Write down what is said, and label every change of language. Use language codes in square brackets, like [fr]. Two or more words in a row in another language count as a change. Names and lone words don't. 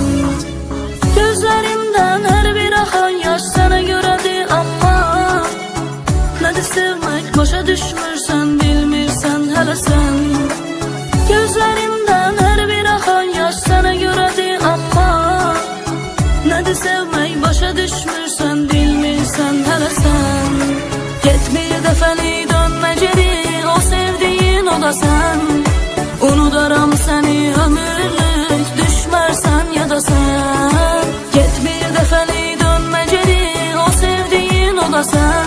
[az] Gözlərimdən hər bir axan yaş sənə görədir, amma nədir sevmək, başa düşmürsən, bilmirsən hələ sən. Gözlərimdən hər bir axan yaş sənə görədir, amma nədir sevmək, başa düşmürsən, bilmirsən hələ sən. [tr] Git bir defeli dönme geri, o sevdiğin o da sen. [az] Unudaram seni ömürlük, düşmersen ya da sen. [tr] Git bir defeli dönme geri, o sevdiğin o da sen.